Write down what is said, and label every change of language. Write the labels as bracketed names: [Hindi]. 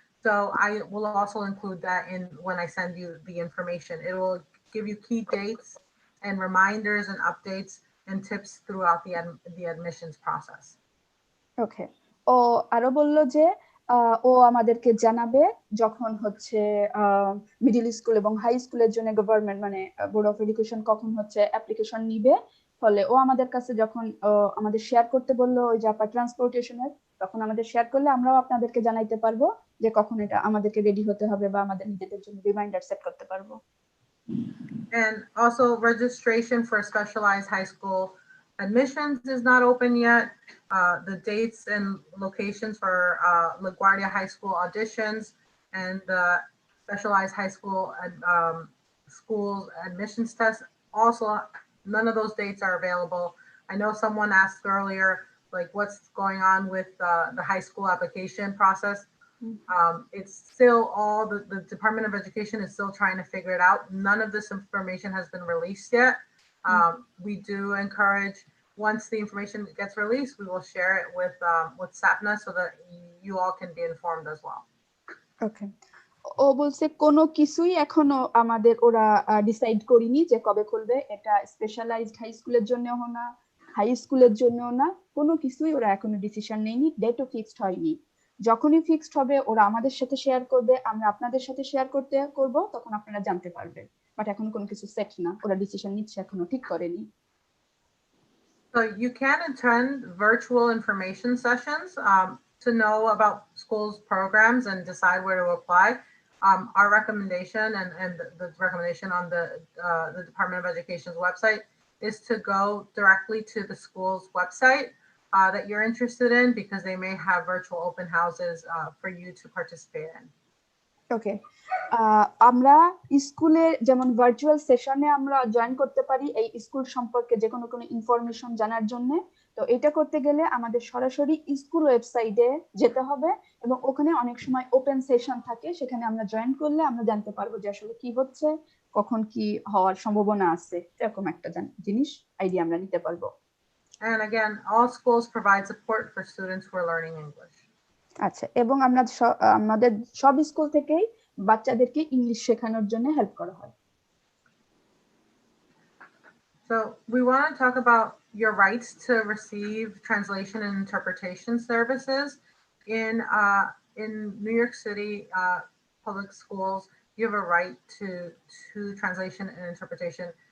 [English] So I will also include that in when I send you the information. It will give you key dates and reminders and updates and tips throughout the admissions process. Okay. [Bangla] ও আরো বলল যে ও আমাদেরকে জানাবে যখন হচ্ছে middle school এবং high স্কুলের জন্য গভর্নমেন্ট মানে বোর্ড অফ এডুকেশন কখন হচ্ছে অ্যাপ্লিকেশন নিবে। ফলে ও আমাদের কাছে যখন আমাদের শেয়ার করতে বললো ওই যে আপা ট্রান্সপোর্টেশনের, তখন আমাদের শেয়ার করলে আমরাও আপনাদেরকে জানাইতে পারবো যে কখন এটা আমাদেরকে রেডি হতে হবে বা আমাদের নিজেদের জন্য রিমাইন্ডার সেট করতে পারবো। [English] And also registration for specialized high school admissions is not open yet. The dates and locations for LaGuardia High School auditions and the specialized high school schools admissions tests, also none of those dates are available. I know someone asked earlier, like what's going on with the high school application process. It's still all the Department of Education is still trying to figure it out. None of this information has been released yet. We do encourage, once the information gets released, we will share it with SAPNA so that you all can be informed as well. Okay. [Bangla] ও বলছে কোনো কিছুই এখনো আমাদের ওরা decide করিনি যে কবে খুলবে, এটা স্পেশালাইজড হাই স্কুলের জন্যও না, হাই স্কুলের জন্যও না, কোনো কিছুই ওরা এখনো ডিসিশন নেয়নি, ডেটও ফিক্সড হয়নি। যখনই ফিক্সড হবে ওরা আমাদের সাথে শেয়ার করবে, আমরা আপনাদের সাথে শেয়ার করব, তখন আপনারা জানতে পারবেন। বাট এখন কোনো কিছু সেট না, ওরা ডিসিশন নিচ্ছে, এখনো ঠিক করেনি। [English] So you can attend virtual information sessions to know about schools' programs and decide where to apply. Our recommendation and the recommendation on the Department of Education's website is to go directly to the school's website that you're interested in, because they may have virtual open houses for you to participate in. [Bangla] ওকে, আমরা স্কুলে যেমন virtual সেশনে আমরা join করতে পারি এই school সম্পর্কে যে কোনো ইনফরমেশন জানার জন্য। তো এটা করতে গেলে আমাদের সরাসরি স্কুল ওয়েবসাইটে যেতে হবে এবং ওখানে অনেক সময় ওপেন সেশন থাকে, সেখানে আমরা জয়েন করলে আমরা জানতে পারবো যে আসলে কি হচ্ছে, কখন কি হওয়ার সম্ভাবনা আছে, এরকম একটা জিনিস আইডিয়া আমরা নিতে পারবো। [English] And again, all schools provide support for students who are learning English. [Bangla] আচ্ছা, এবং আমাদের সব স্কুল থেকেই বাচ্চাদেরকে ইংলিশ শেখানোর জন্য হেল্প করা হয়। [English] So we want to talk about your rights to receive translation and interpretation services in New York City public schools. You have a right to translation and interpretation.